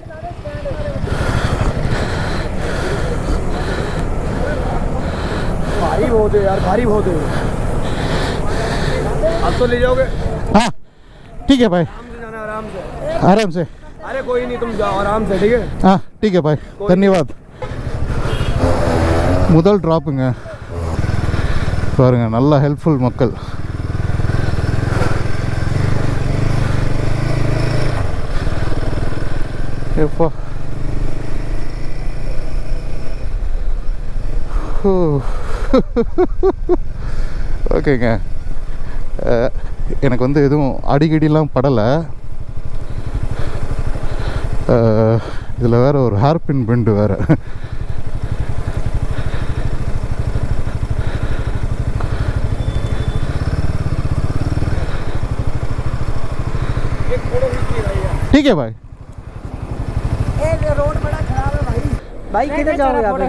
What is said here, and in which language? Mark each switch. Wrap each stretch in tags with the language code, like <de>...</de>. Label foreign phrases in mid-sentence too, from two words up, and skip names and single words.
<hi>भारी बहुत है यार, भारी बहुत है। आप तो ले जाओगे? हाँ ठीक है भाई आराम से जाना, आराम से। आराम से अरे कोई नहीं, तुम जाओ आराम से, ठीक है? हाँ ठीक है भाई धन्यवाद</hi> <ta>முதல் ட்ராப்புங்க பாருங்க நல்ல ஹெல்ப்ஃபுல் மக்கள் எப்பா ஓகேங்க எனக்கு வந்து எதுவும் அடிக்கடிலாம் படலை இதில் வேறு ஒரு ஹேர்பின் பெண்டு வேறு</ta> <hi>ठीक है भाई रोड बड़ा खराब है भाई। भाई किधर जाओगे आप?</hi>